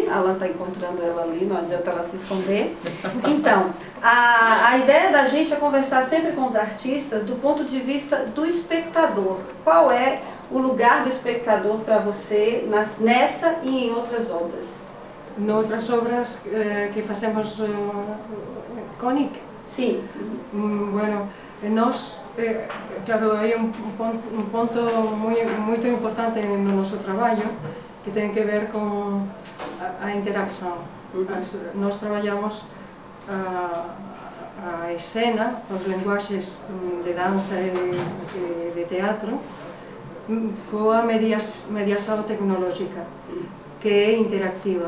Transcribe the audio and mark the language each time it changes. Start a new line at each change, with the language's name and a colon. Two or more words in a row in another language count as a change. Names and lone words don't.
Portuguese: A Alan está encontrando ela ali, não adianta ela se esconder. Então, a ideia da gente é conversar sempre com os artistas do ponto de vista do espectador. Qual é o lugar do espectador para você nessa e em outras obras? Em outras obras que fazemos Conic? Sim.
Galician: Bueno, nós, claro, hai un ponto moito importante no noso traballo que ten que ver con a interacción. Nós traballamos a escena, os lenguaxes de danza e de teatro coa mediación tecnolóxica que é interactiva.